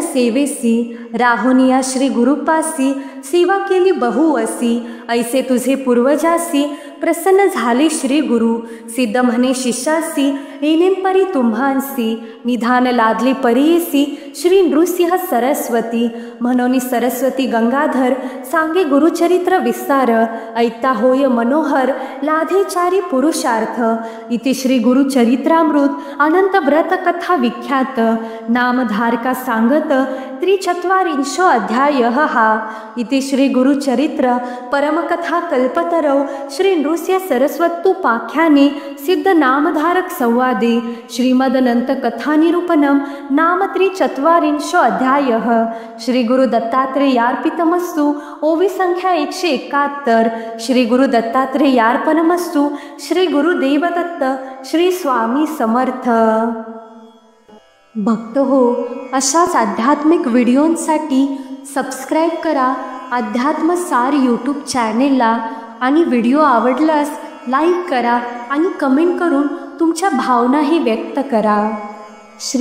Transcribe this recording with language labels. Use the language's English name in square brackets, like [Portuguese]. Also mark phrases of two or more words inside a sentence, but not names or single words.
[Marathi] सेवेसी, राहुनिया श्री गुरुपासी सेवा केली बहुवसी, ऐसे तुझे पूर्वजासी प्रसन्न झाले श्री गुरु, सिद्ध म्हणे शिष्यासी येनेन परी तुम्हांसी, निधान लादले परीयसी श्री नृसिंह सरस्वती, म्हणून सरस्वती गंगाधर सांगे गुरुचरित्र विस्तार, ऐकता होय मनोहर लाधे चारी पुरुषार्थ, इति श्री गुरुचरित्रामृत अनंत व्रत कथा विख्यात, नामधारका सांगत त्रिचत्वारिंशो अध्याय हा, [Sanskrit] इति श्री गुरुचरित्र परमकथा कल्पतरौ श्री नृसिंह सरस्वत्युपाख्याने सिद्ध नामधारक संवादे श्रीमदनंत कथानिरूपणम नाम त्रिचत्वारिंशो अध्याय, श्री गुरु दत्तात्रेयार्पितमस्तु, ओवी संख्या 171, श्री गुरु दत्तात्रेयार्पणमस्तु, श्री गुरुदेव दत्त, श्री स्वामी समर्थ। [Marathi] भक्त हो, अशाच आध्यात्मिक व्हिडिओंसाठी सबस्क्राईब करा अध्यात्मसार यूट्यूब चॅनेलला, आणि व्हिडिओ आवडल्यास लाईक करा आणि कमेंट करून तुमच्या भावनाही व्यक्त करा।